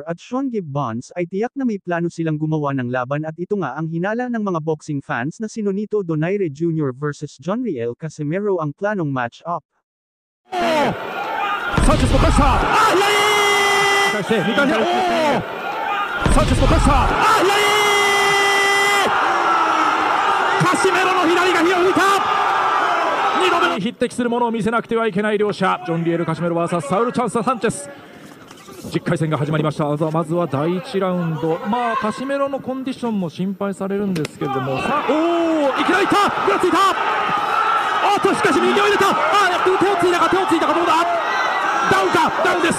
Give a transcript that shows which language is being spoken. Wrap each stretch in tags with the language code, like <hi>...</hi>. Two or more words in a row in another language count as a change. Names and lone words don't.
<tl>at Sean Gibbons ay tiyak na may plano silang gumawa ng laban at ito nga ang hinala ng mga</tl> <en>boxing fans</en> <tl>na si Nonito Donaire Jr. vs John Riel Casimero ang planong match-up. Sanchez mo kasa! Layi! Sanchez mo kasa! Layi!</tl> <ja>Casimero の左が火を吹いた！2度目に匹敵するものを見せなくてはいけない両者、ジョン・リエル・カシメロ vs サウル・チャンス・サンチェス。10回戦が始まりました。まずは第1ラウンド、カシメロのコンディションも心配されるんですけれども、さあ、いきなりいった、ぐらついた、しかし右を入れた、手をついたか、どうだ、ダウンか、ダウンです。</ja>